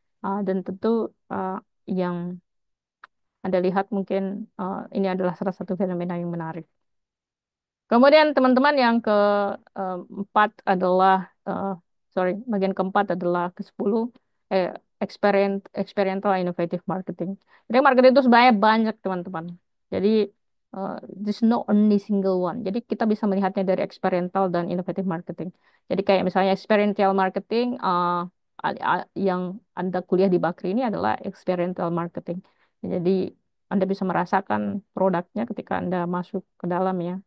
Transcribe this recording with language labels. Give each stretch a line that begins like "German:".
Indonesian: Dan tentu yang Anda lihat mungkin ini adalah salah satu fenomena yang menarik. Kemudian teman-teman yang keempat adalah, eh, sorry, bagian keempat adalah ke-10, eh, experiential innovative marketing. Jadi marketing itu sebenarnya banyak teman-teman.
English: Jadi there's no only single one.
Indonesian: Jadi kita bisa melihatnya dari experiential dan innovative marketing. Jadi kayak misalnya experiential marketing, yang Anda kuliah di Bakri ini adalah experiential marketing. Jadi Anda bisa merasakan produknya ketika Anda masuk ke dalam ya.